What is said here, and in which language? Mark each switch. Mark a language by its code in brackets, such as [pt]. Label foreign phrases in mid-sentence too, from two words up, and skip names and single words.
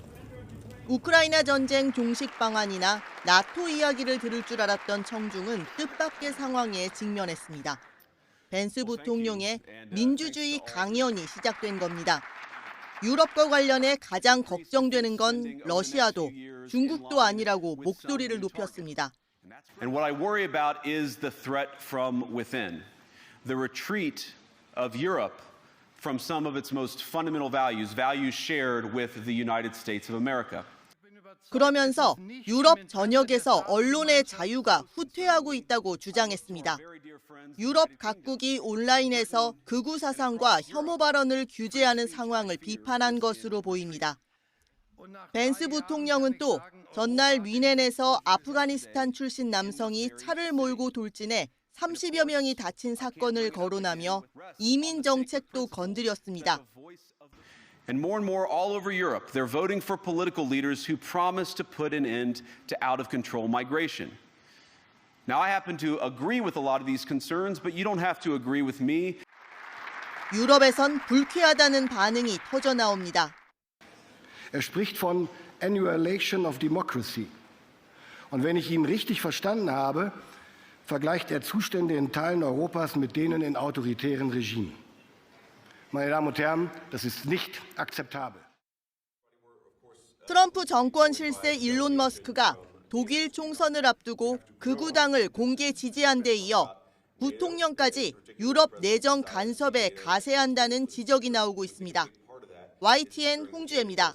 [ko] 우크라이나 전쟁 종식 방안이나 나토 이야기를 들을 줄 알았던 청중은 뜻밖의 상황에 직면했습니다. 벤스 부통령의 민주주의 강연이 시작된 겁니다. 유럽과 관련해 가장 걱정되는 건 러시아도 중국도 아니라고 목소리를 높였습니다. [en] And what I worry about is the threat from within, the retreat of Europe from some of its most fundamental values, values shared with the United States of America. [ko] 그러면서 유럽 전역에서 언론의 자유가 후퇴하고 있다고 주장했습니다. 유럽 각국이 온라인에서 극우 사상과 혐오 발언을 규제하는 상황을 비판한 것으로 보입니다. 벤스 부통령은 또 전날 뮌헨에서 아프가니스탄 출신 남성이 차를 몰고 돌진해 30여 명이 다친 사건을 거론하며 이민 정책도 건드렸습니다. [en] And more all over Europe, they're voting for political leaders who promise to put an end to out-of-control migration. Now, I happen to agree with a lot of these concerns, but you don't have to agree with me. [ko] 유럽에선 불쾌하다는 반응이 터져 나옵니다. [de] spricht von [en] Annihilation of Democracy. [de] Und wenn ich ihn richtig verstanden habe, vergleicht Zustände in Teilen Europas mit denen in autoritären Regimen. Meine Damen und Herren, das ist nicht akzeptabel. [ko] 트럼프 정권 실세 일론 머스크가 독일 총선을 앞두고 극우당을 공개 지지한 데 이어 부통령까지 유럽 내정 간섭에 가세한다는 지적이 나오고 있습니다.